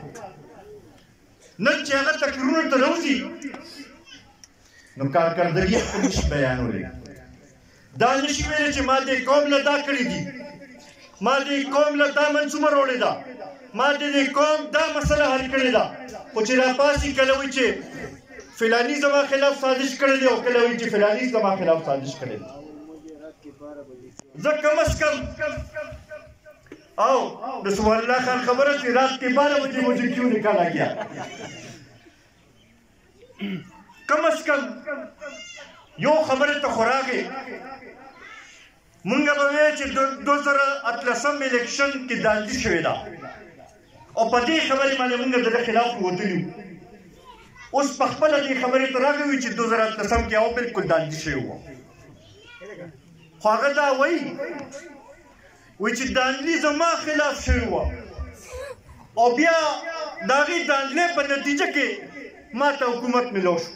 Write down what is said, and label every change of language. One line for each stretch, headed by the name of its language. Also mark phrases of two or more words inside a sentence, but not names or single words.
Pashto: نن چې هغه تقریرونو ته راوځي نو کارکردګي خپل نشي بیانولی، دا نشي ویلی چې ما دې قوم له دا کړي دي، ما دې قوم له دا منصوبه راوړې ده، ما دې قوم دا مسله حل کړې ده، خو چې راپاسي کله وایي چې فلاني زما خلاف سازش کړی دی او کله وایي چې فلاني زما خلاف سازش کړی دی. زه کم از کم او د سبحان الله خان خبره چې
Urdu: رات کے 12 بجے مجھے کیوں نکالا گیا،
Pashto: کم از کم یو خبره ته خو راغې مونږ به وایو چې 2018 الیکشن کې داندي شوې ده او په دې خبرې باندې مونږ د خلاف ووتلي وو. اوس په خپله دې خبرې ته راغلی چې 2018 کې او بالکل داندي شوی وو، خو هغه دا وایي چې داندلي زما خلاف شوی وه او بیا د هغې داندلۍ په نتیجه کې ما ته حکومت ملو شو.